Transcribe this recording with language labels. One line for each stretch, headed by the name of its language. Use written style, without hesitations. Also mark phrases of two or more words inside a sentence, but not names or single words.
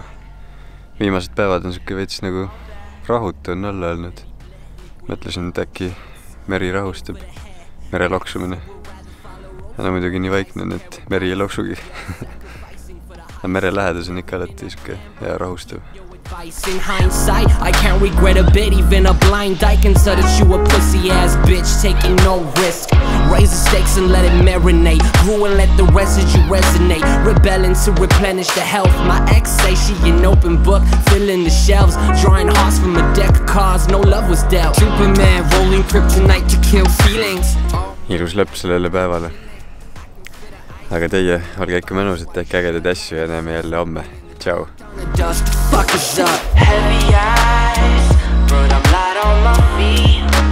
Estonian: Viimased päevad on siuke veits rahutu on olla olnud. Mõtlesin, et äkki meri rahustab, mere loksumine. Ja muidugi nii vaikne, et meri ei loksugi. Mere lähedus on ikka alati siuke hea rahustav.
English: In hindsight, I can't regret a bit. Even a blind dyke can tell that you a pussy ass bitch taking no risk. Raise the stakes and let it marinate. Grew and let the residue resonate. Rebelling to replenish the health. My ex say she an open book, filling the shelves. Drawing hearts from a deck of cards, no love was dealt. Superman rolling kryptonite to kill feelings.
Estonian: Ilus lõpp sellele päevale. Aga teie, olge ikka mõnusad, tehke ägedaid asju ja näeme jälle homme.
Italian: Ciao!
English: Heavy eyes, but I'm light on my feet.